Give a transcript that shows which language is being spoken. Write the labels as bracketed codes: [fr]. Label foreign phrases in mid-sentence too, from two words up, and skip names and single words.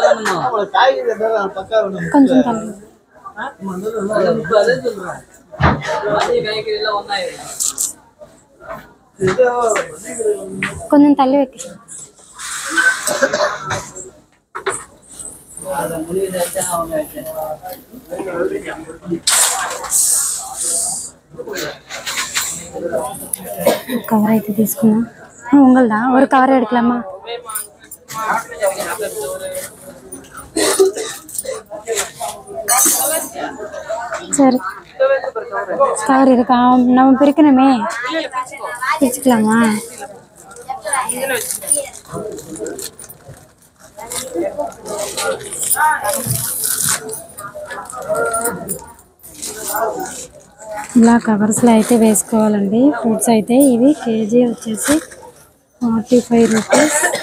[te] కొంచెం తల్లి కొంచెం తల్లి వెక్కి கவர் అయితే తీసుకున్నా [ta] உங்கள்தா ஒரு கவர் எடுக்கலாமா சரி கவர் இருக்கா நம்ம பிரிக்கணுமே பிரிச்சுக்கலாமா [te] ఇలా కవర్స్లో అయితే వేసుకోవాలండి ఫ్రూట్స్ అయితే ఇవి కేజీ వచ్చేసి 45 రూపీస్